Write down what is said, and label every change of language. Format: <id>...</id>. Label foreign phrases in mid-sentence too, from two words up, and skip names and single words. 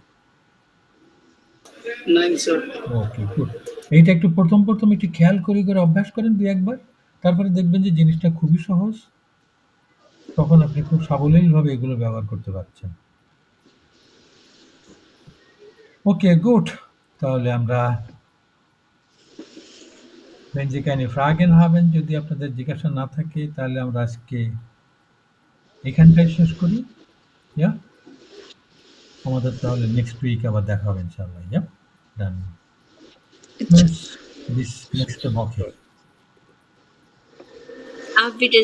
<en>okay, good.</en> <bn>এইটা একটু প্রথম একটু খেয়াল করে অভ্যাস করেন 2-1 বার, তারপরে দেখবেন যে জিনিসটা খুবই সহজ। তখন আপনি খুব সাবলীলভাবে এগুলো ব্যবহার করতে পারছেন।</bn> <en>okay, good.</en> <bn>তাহলে আমরা</bn> <de>wenn Sie keine Fragen haben,</de> <bn>যদি আপনাদের জিজ্ঞাসা না থাকে, তাহলে আমরা আজকে এখানটায় শেষ করি। আমাদের তাহলে</bn> <en>next week</en> <bn>আবার দেখা হবে ইনশাআল্লাহ।</bn> <de>ডান। Bis nächste Woche. Auf Wiedersehen.</de>